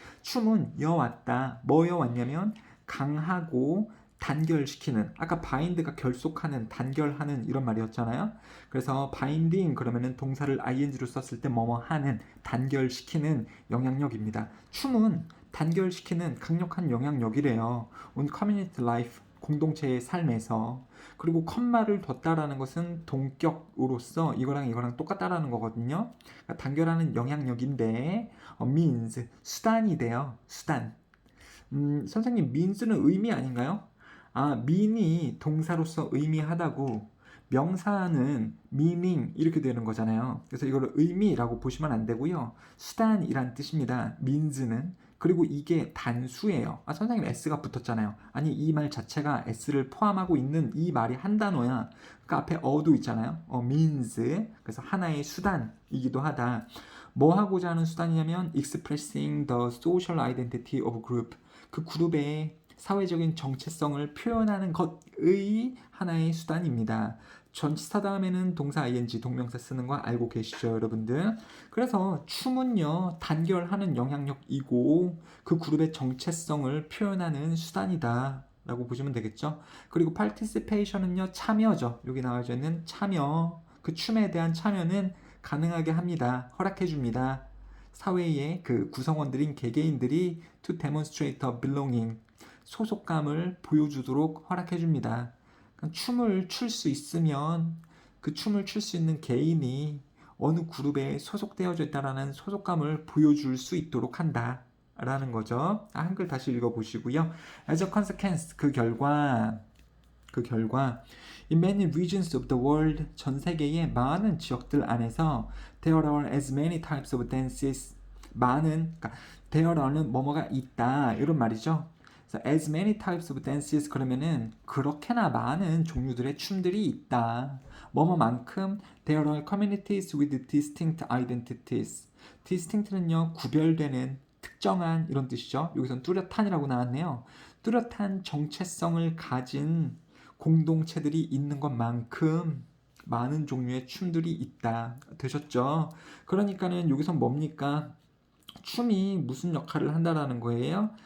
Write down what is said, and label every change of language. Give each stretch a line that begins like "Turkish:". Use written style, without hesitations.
Korean: 춤은 여왔다. 뭐 여왔냐면 강하고 단결시키는, 아까 bind가 결속하는, 단결하는 이런 말이었잖아요. 그래서 binding 그러면은 동사를 ing로 썼을 때 뭐뭐 하는, 단결시키는 영향력입니다. 춤은 단결시키는 강력한 영향력이래요.
English: on community life,
Korean: 공동체의 삶에서. 그리고 컴마를 뒀다라는 것은 동격으로서 이거랑 이거랑 똑같다라는 거거든요. 그러니까 단결하는 영향력인데 means, 수단이 돼요. 수단. 선생님, means는 의미 아닌가요? 아, mean이 동사로서 의미하다고, 명사는 meaning 이렇게 되는 거잖아요. 그래서 이거를 의미라고 보시면 안 되고요. 수단이란 뜻입니다. means는. 그리고 이게 단수예요. 아, 선생님 s가 붙었잖아요. 아니, 이 말 자체가 s를 포함하고 있는 이 말이 한 단어야. 그 앞에 어도 있잖아요. means. 그래서 하나의 수단이기도 하다. 뭐 하고자 하는 수단이냐면
English: expressing the social identity of group.
Korean: 그 그룹의 사회적인 정체성을 표현하는 것의 하나의 수단입니다. 전치사 다음에는 동사 ing, 동명사 쓰는 거 알고 계시죠, 여러분들? 그래서 춤은요, 단결하는 영향력이고 그 그룹의 정체성을 표현하는 수단이다 라고 보시면 되겠죠. 그리고 participation은요, 참여죠. 여기 나와져 있는 참여, 그 춤에 대한 참여는 가능하게 합니다. 허락해 줍니다. 사회의 그 구성원들인 개개인들이
English: to demonstrate a belonging,
Korean: 소속감을 보여주도록 허락해 줍니다. 춤을 출 수 있으면 그 춤을 출 수 있는 개인이 어느 그룹에 소속되어져 있다라는 소속감을 보여줄 수 있도록 한다 라는 거죠. 한글 다시 읽어보시고요.
English: As a consequence,
Korean: 그 결과
English: in many regions of the world,
Korean: 전 세계의 많은 지역들 안에서
English: there are as many types of dances,
Korean: 그러니까
English: there are는
Korean: 뭐뭐가 있다 이런 말이죠. 그래서
English: as many types of dances
Korean: 그러면은 그렇게나 많은 종류들의 춤들이 있다. 뭐뭐만큼
English: there are communities with distinct identities.
Korean: distinct는요, 구별되는, 특정한 이런 뜻이죠. 여기선 뚜렷한이라고 나왔네요. 뚜렷한 정체성을 가진 공동체들이 있는 것만큼 많은 종류의 춤들이 있다. 되셨죠? 그러니까는 여기서 뭡니까? 춤이 무슨 역할을 한다라는 거예요?